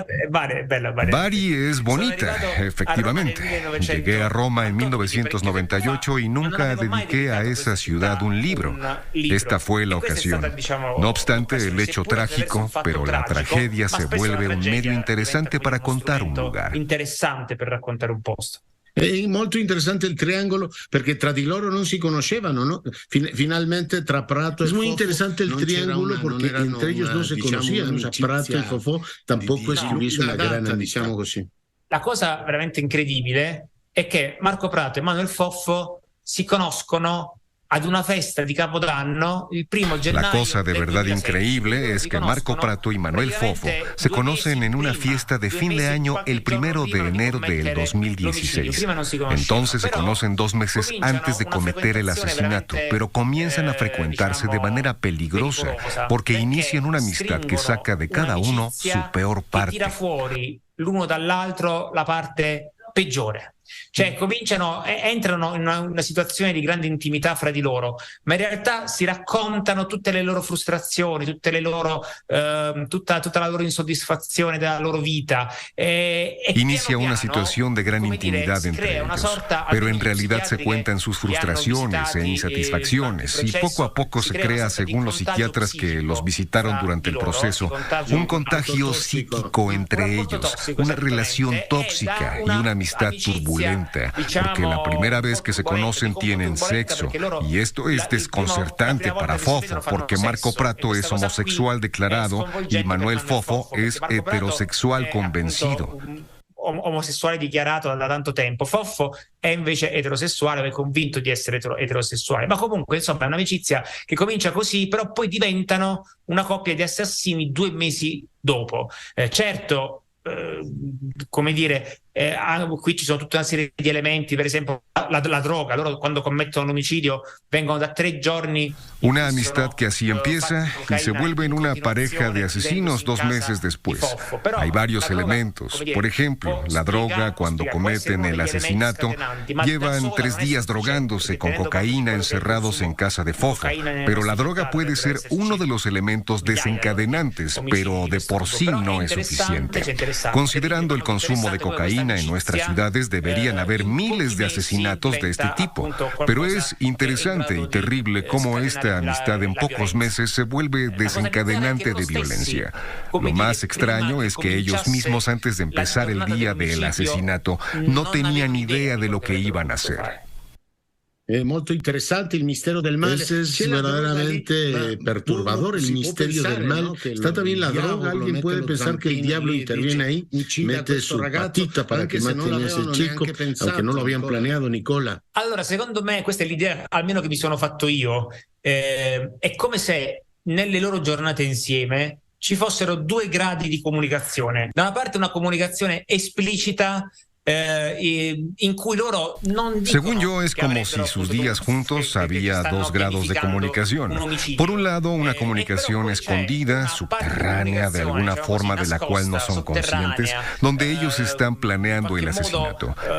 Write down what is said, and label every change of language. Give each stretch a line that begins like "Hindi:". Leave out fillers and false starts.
Spanish: Bari es bonita, efectivamente. Llegué a Roma en 1998 y nunca dediqué a esa ciudad un libro. Esta fue la ocasión. No obstante el hecho trágico, pero la tragedia se vuelve un medio interesante para contar un lugar.
Italian: Interessante per raccontare un posto. È molto interessante il triangolo perché tra di loro non si conoscevano,
Spanish: ¿no?
Italian: Finalmente tra Prato es muy interesante el triángulo porque entre ellos no se conocían, o sea, Prato e Fofò tampoco es que hubiese una gran amistad, diciamo così. La cosa veramente incredibile è che Marco Prato e Manuel Fofo si conoscono ad una festa di Capodanno il 1 gennaio.
Spanish: La cosa de verdad increíble es que Marco Prato y Manuel Fofo se conocen en una fiesta de fin de año el 1 de enero del 2016. Entonces se conocen 2 meses antes de cometer el asesinato, pero comienzan a frecuentarse de manera peligrosa porque inician una amistad que saca de cada uno su peor parte.
Italian: Tira fuori l'uno dall'altro la parte peggiore. Cioè entrano in una situazione di grande intimità fra di loro, ma in realtà si raccontano tutte le loro frustrazioni, tutte le loro, tutta la loro insoddisfazione della loro vita.
Spanish: Inicia una situación de gran intimidad entre ellos, pero en realidad se cuentan sus frustraciones e insatisfacciones y poco a poco se crea, según los psiquiatras que los visitaron durante el proceso, un contagio psíquico entre ellos, una relación tóxica y una amistad turbulenta. Porque la primera vez que se conocen tienen sexo, y esto es desconcertante para Fofo, porque Marco Prato es homosexual declarado y Manuel Fofo es heterosexual convencido.
Italian: Omosessuale dichiarato da tanto tempo. Fofo è invece eterosessuale, è convinto di essere eterosessuale, ma comunque insomma è un'amicizia che comincia così, però poi diventano una coppia di assassini 2 mesi dopo. Certo, come dire, qui ci sono tutta una serie di elementi, per esempio la droga. Loro quando commettono l'omicidio vengono da 3 giorni.
Spanish: Una amistad que así empieza y se vuelve en una pareja de asesinos 2 meses después. Hay varios elementos. Por ejemplo, la droga, cuando cometen el asesinato, llevan 3 días drogándose con cocaína encerrados en casa de Fofo. Pero la droga puede ser uno de los elementos desencadenantes, pero de por sí no es suficiente. Considerando el consumo de cocaína en nuestras ciudades, deberían haber miles de asesinatos de este tipo. Pero es interesante y terrible cómo esta amistad en pocos meses se vuelve desencadenante de violencia. Lo más extraño es que ellos mismos, antes de empezar el día del asesinato, no tenían idea de lo que iban a hacer.
Italian: Molto interessante il mistero del mal.
Spanish: Es verdaderamente perturbador el misterio del mal. Está también la droga. Alguien puede pensar que el diablo interviene ahí, mete su patita para che maten a ese chico, aunque no lo habían planeado, Nicola.
Italian: Allora, secondo me, questa è l'idea, almeno che mi sono fatto io, è come se nelle loro giornate insieme ci fossero 2 gradi di comunicazione. Da una parte una comunicazione esplicita, in cui loro non
Spanish: Según yo, es como si sus días juntos había 2 grados de comunicación. Por un lado, una comunicación escondida, subterránea, de alguna forma de la cual no son conscientes, donde ellos están planeando el asesinato.